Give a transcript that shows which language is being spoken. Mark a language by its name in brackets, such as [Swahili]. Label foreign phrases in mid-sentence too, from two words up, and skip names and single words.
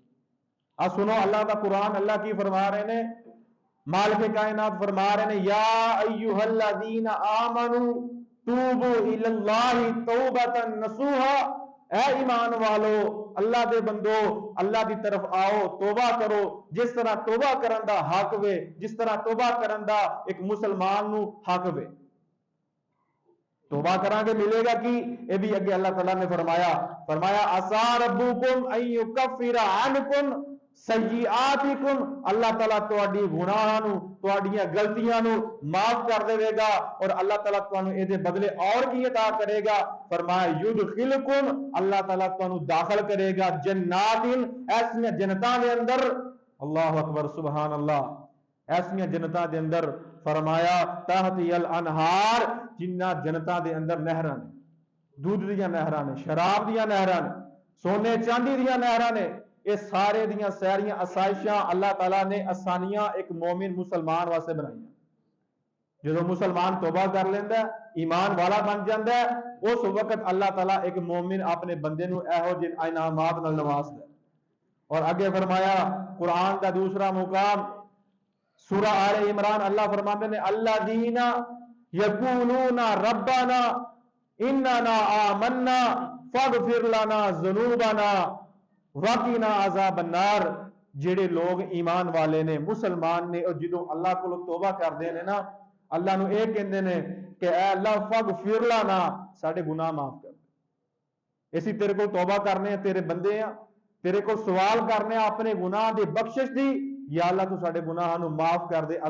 [Punjabi] اب سنو اللہ دا قرآن, اللہ کی فرما رہے نے, مالک کائنات فرما رہے ہیں, [Arabic] یا ایھا الذین آمنوا توبوا الی اللہ توبۃ نصوحا, [Punjabi] اے ایمان والو اللہ دے بندو اللہ دی طرف آؤ, توبہ کرو. جس طرح توبہ کرن دا حق وے, جس طرح توبہ کرن دا ایک مسلمان نو حق وے. توبہ کران کے ملے گا کی, اے بھی اگے اللہ تعالیٰ نے فرمایا [Arabic] عسى ربكم ان يكفر عنكم سیئاتکم, [Punjabi] اللہ تعالیٰ تواڈی گناہاں نو, تواڈیاں غلطیاں نو معاف کر دے گا, اور اللہ تعالیٰ تانوں اے دے بدلے اور کی عطا کرے گا. فرمایا یدخلکم, اللہ تعالیٰ تانوں داخل کرے گا جنات, ایسیاں جنتاں دے اندر, [Arabic] اللہ اکبر سبحان اللہ, [Punjabi] ایسیاں جنتاں دے اندر. [Arabic] فرمایا تحت الانہار, [Punjabi] جنہ جنتاں دے اندر نہراں نے, دودھ دیاں نہراں نے, شراب دیاں نہراں نے, سونے چاندی دیاں نہراں نے. یہ سارے دیاں سیریاں آسائشاں اللہ تعالیٰ نے آسانیاں ایک مومن مسلمان واسطے بنائی. جدو مسلمان توبہ کر لیندہ ہے, ایمان والا بن جاندہ ہے, اس وقت اللہ تعالیٰ ایک مومن اپنے بندے نو ایہو جن انعامات نال نواز دے. [Urdu] اور آگے فرمایا قرآن کا دوسرا مقام سورہ آل عمران, اللہ فرماتے ہیں [Arabic] الذین یقولون ربنا اننا آمنا فاغفر لنا ذنوبنا وقنا عذاب النار. [Punjabi] جڑے لوگ ایمان والے نے, مسلمان نے, اور جدوں اللہ کو توبہ کر دے نے نا, اللہ نو اے کہندے نے کہ اے اللہ [Arabic] فاغفر لنا, [Punjabi] ساڈے گناہ معاف کر دے. اسی تیرے کو توبہ کرنے ہیں, تیرے بندے ہیں, تیرے کو سوال کرنے ہیں اپنے گناہ دی بخشش دی, یا اللہ تو ساڈے گناہ نو معاف کر دے.